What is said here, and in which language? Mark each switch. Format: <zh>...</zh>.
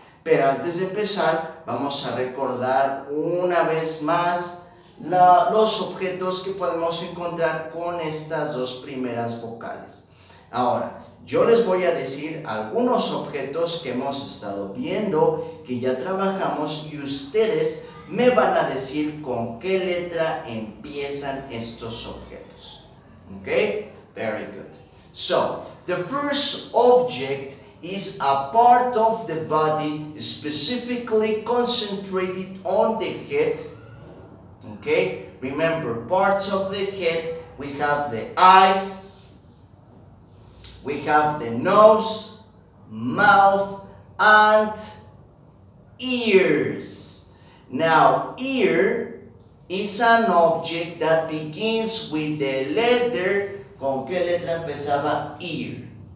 <es>Pero antes de empezar, vamos a recordar una vez más los objetos que podemos encontrar con estas 2 primeras vocales. Ahora, yo les voy a decir algunos objetos que hemos estado viendo, que ya trabajamos, y ustedes me van a decir con qué letra empiezan estos objetos.</es> <en>Okay? Very good. So, the first object is a part of the body specifically concentrated on the head. Okay? Remember, parts of the head, we have the eyes, we have the nose, mouth, and ears. Now, ear is an object that begins with the letter.</en> <es>¿Con qué letra empezaba ear?</es>